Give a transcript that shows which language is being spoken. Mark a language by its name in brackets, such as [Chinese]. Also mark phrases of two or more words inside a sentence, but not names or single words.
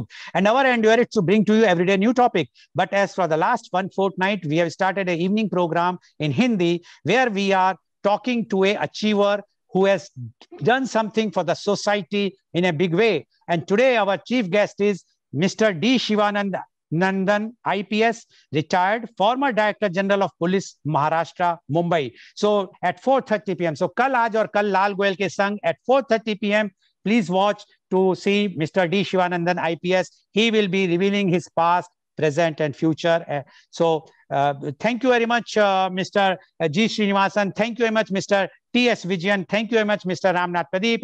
[English] And our endeavor is to bring to you everyday new topic. But as for the last one fortnight, we have started an evening program in Hindi, where we are talking to a achiever who has done something for the society in a big way. And today our chief guest is Mr. D. Shivanand Nandan, IPS, retired, former Director General of Police, Maharashtra, Mumbai. So at 4:30 p.m. So kal aaj aur kal Lal Goyal ke sang at 4:30 p.m. Please watch to see Mr. D. Shivanandan, IPS. He will be revealing his past, present, and future. Thank you very much, Mr. G. Srinivasan. Thank you very much, Mr. T.S. Vijayan. Thank you very much, Mr. Ramnath Pradeep.